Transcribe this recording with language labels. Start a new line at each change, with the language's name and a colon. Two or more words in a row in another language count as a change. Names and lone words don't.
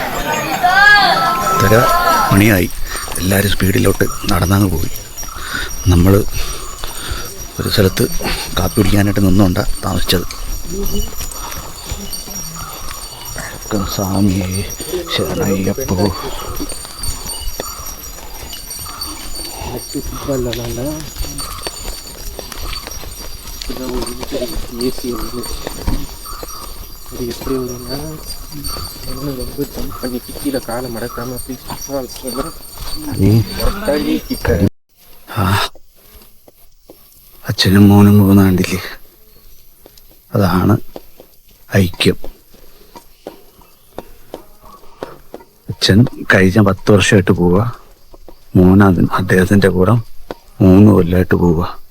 Malayalam: 3 മണിയായി. എല്ലാവരും സ്പീഡിലോട്ട് നടന്നങ്ങ് പോയി. നമ്മൾ ഒരു സ്ഥലത്ത് കാപ്പി കുടിക്കാനായിട്ട് നിന്നുകൊണ്ടാണ് താമസിച്ചത്. നടക്കും സ്വാമിയെ ശരണയ്യപ്പോ.
Tamil: எப்படி வரும்னா என்ன ரொம்ப ஜம்ப் பண்ணி கீழே காலை மடக்காம
Malayalam: അച്ഛനും മോനും പോകുന്ന കണ്ടില്ലേ, അതാണ് ഐക്യം. അച്ഛൻ കഴിഞ്ഞ 10 വർഷമായിട്ട് പോവുക, മോൻ അദ്ദേഹത്തിൻ്റെ കൂടെ 3 കൊല്ലമായിട്ട് പോവുക.